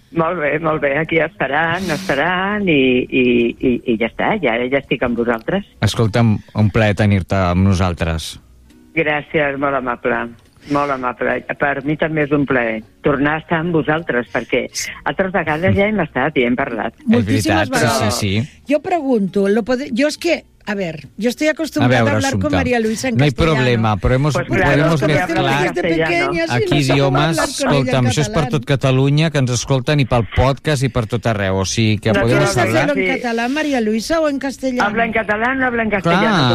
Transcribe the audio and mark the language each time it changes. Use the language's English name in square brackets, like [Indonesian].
[Catalan] Molt bé, aquí estaran, estaran i ja està, ja estic amb vosaltres. Escolta'm, un plaer tenir-te amb nosaltres. Gràcies, molt amable. Molt amable. Per mi també és un plaer tornar a estar amb vosaltres, perquè altres vegades ja hem estat i hem parlat. Moltíssimes vegades. Sí, sí. Jo pregunto, jo és que... [Spanish] A ver, yo estoy acostumbrada a hablar con María Luisa en castellano. No hay problema, pero hemos podemos mezclar aquí idiomas. [Catalan] Escolta, això és per tot Catalunya, que ens escolten, i pel podcast i per tot arreu. O sigui, [Spanish] que podemos hablar. ¿Quieres hacerlo en català, María Luisa, o en castellano? Habla en catalán, no habla en castellano.